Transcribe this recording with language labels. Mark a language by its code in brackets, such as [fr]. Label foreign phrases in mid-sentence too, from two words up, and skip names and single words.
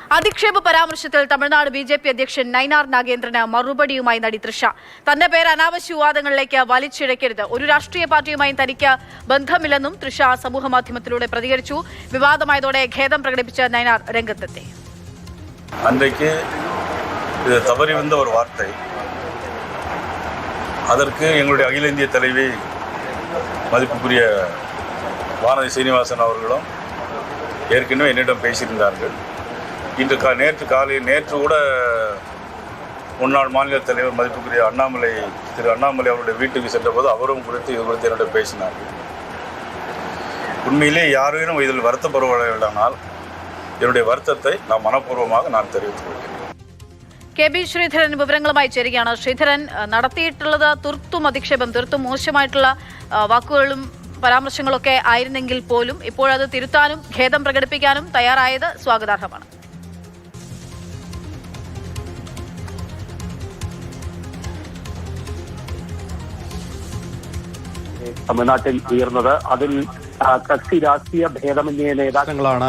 [ml] അധിക്ഷേപ പരാമർശത്തിൽ തമിഴ്നാട് ബിജെപി അധ്യക്ഷൻ നൈനാർ നാഗേന്ദ്രന് മറുപടിയുമായി നടി തൃഷ. തന്റെ പേര് അനാവശ്യ വിവാദങ്ങളിലേക്ക് വലിച്ചിഴക്കരുത്, ഒരു രാഷ്ട്രീയ പാർട്ടിയുമായും തനിക്ക് ബന്ധമില്ലെന്നും തൃഷ സമൂഹമാധ്യമത്തിലൂടെ പ്രതികരിച്ചു. വിവാദമായതോടെ ഖേദം പ്രകടിപ്പിച്ച നൈനാർ രംഗത്തെത്തി. [ta] அன்றைக்கு இது தவறி வந்த ஒரு வார்த்தை. அதற்கு எங்களுடைய அகில இந்திய தலைவி மதிப்புக்குரிய வானதி சீனிவாசன் அவர்களும் ஏற்கனவே என்னிடம் பேசியிருந்தார்கள். நேற்று கூட முன்னாள் மாநில தலைவர் மதிப்புக்குரிய திரு அண்ணாமலை அவருடைய வீட்டுக்கு சென்றபோது அவரும் இது குறித்து என்னிடம் பேசினார்கள். உண்மையிலே யாரேனும் இதில் வருத்தப்படவில்லையானால் என்னுடைய வருத்தத்தை நான் மனப்பூர்வமாக தெரிவித்துக் கொள்கிறேன். [ml] കെ.ബി. ശ്രീധരൻ വിവരങ്ങളുമായി ചേരുകയാണ്. ശ്രീധരൻ, നടത്തിയിട്ടുള്ളത് തീർത്തും അധിക്ഷേപം, തീർത്തും മോശമായിട്ടുള്ള വാക്കുകളും പരാമർശങ്ങളൊക്കെ ആയിരുന്നെങ്കിൽ പോലും ഇപ്പോഴത് തിരുത്താനും ഖേദം പ്രകടിപ്പിക്കാനും തയ്യാറായത് സ്വാഗതാർഹമാണ്. തമിഴ്നാട്ടിൽ ഉയർന്നത് അതിൽ കക്ഷി രാഷ്ട്രീയ ഭേദമന്യേ നേതാക്കളാണ്